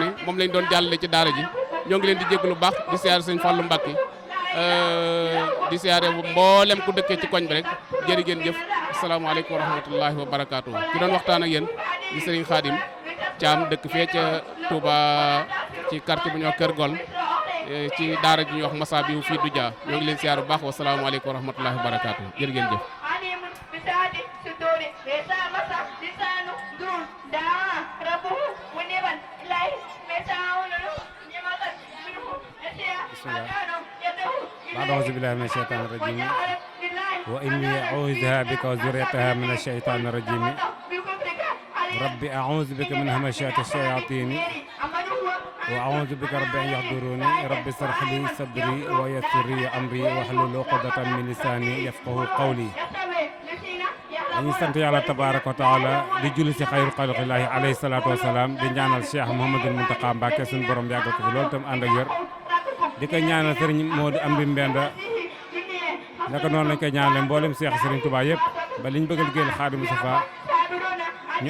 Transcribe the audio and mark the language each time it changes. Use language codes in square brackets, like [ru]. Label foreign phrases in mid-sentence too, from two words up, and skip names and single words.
[wo] ne moom lañ doon jàllale ci daara ji ñoo ngi leen di jéglu baax di siyaare sëñ Fallou Mbacké di siyaare mboolem ku dëkkee ci koñ bi rek jërë ngeen jëf [ar] السلام عليكم ورحمة الله وبركاته [wo] ki doon waxtaan ak yéen di Serigne Khadim Thiam dëkk fee ca Touba ci quartier bu ñuy wax Kër Gol ci daara ji ñuy wax Massa bi fii du Dia ñoo ngi leen siyaare bu baax [ar] وسلام عليكم ورحمة الله وبركاته [wo] jërë ngeen jëf [ar] أعوذ بالله من الشيطان الرجيم وإني أعوذها بك وذريتها من الشيطان الرجيم ربي أعوذ بك من همشات الشياطين وأعوذ بك ربي أن يحضروني ربي اشرح لي صدري ويسر لي أمري واحلل عقدة من لساني يفقهوا قولي [wo] dañuy sant yàlla tabaaraka [ar] وتعالى [wo] di julli ci [ar] خير خلق الله عليه الصلاة والسلام [wo] di ñaanal Cheikh Mouhamadul Mountakha Mbacké suñu borom yàggal ko fi loolu tam ànd ak wér di ko ñaanal Serigne Modou Amdi Mbenda naka noonu lañ koy ñaanale mboolem Cheikh Serigne Touba yëpp ba liñ bëgg a liggéeyal Xaadimu Mustafaa ñu